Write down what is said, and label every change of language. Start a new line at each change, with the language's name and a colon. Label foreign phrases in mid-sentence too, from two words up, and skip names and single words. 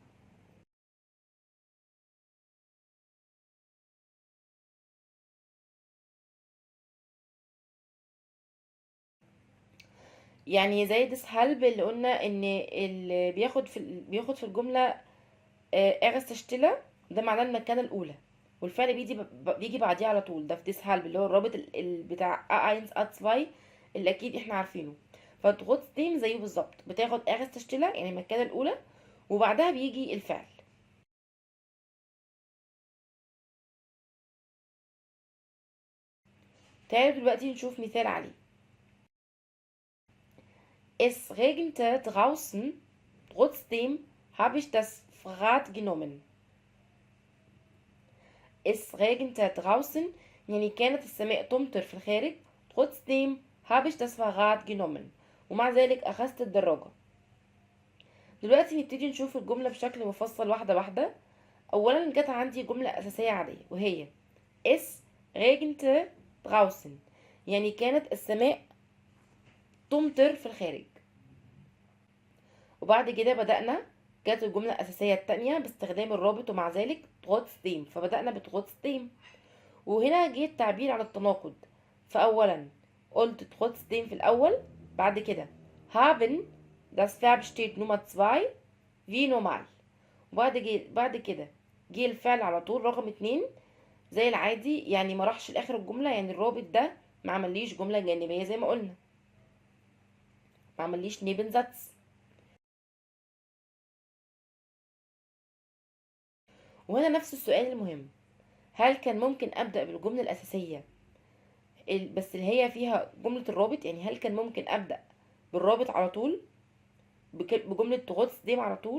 Arabic: يعني زي deshalb اللي قلنا ان اللي بياخد في الجملة
German: erste Stelle،
Arabic: ده معناه المكانة الأولى، والفعل بيجي بعديه على طول، ده في deshalb اللي هو الرابط بتاع A1 A2 اللي أكيد احنا عارفينه. فtrotzdem زيه بالظبط، بتاخد
German: erste Stelle
Arabic: يعني المكانة الأولى وبعدها بيجي الفعل. تعالوا دلوقتي نشوف مثال عليه.
German: Es regnete draußen, trotzdem habe ich das Fahrrad genommen. Es regnete draußen
Arabic: يعني كانت السماء تمطر في الخارج،
German: trotzdem habe ich das Fahrrad genommen
Arabic: ومع ذلك أخذت الدراجة. دلوقتي نبتدي نشوف الجملة بشكل مفصل واحدة واحدة. أولا جت عندي جملة أساسية عادية وهي
German: es regnete draußen
Arabic: يعني كانت السماء تمطر في الخارج، وبعد كده بدأنا جت الجملة الأساسية التانية باستخدام الرابط ومع ذلك trotzdem، فبدأنا بtrotzdem. وهنا جه التعبير عن التناقض، فأولا قلت trotzdem في الأول، بعد كده
German: haben das Verb steht Nummer 2 wie normal،
Arabic: بعد كده جه الفعل على طول رقم 2 زي العادي، يعني ما راحش لآخر الجملة، يعني الرابط ده ما عمليش جملة جانبية زي ما قلنا، ما عمليش Nebensatz. وهنا نفس السؤال المهم، هل كان ممكن أبدأ بالجملة الأساسية بس اللي هي فيها جملة الرابط، يعني هل كان ممكن أبدأ بالرابط على طول بجملة trotzdem على طول؟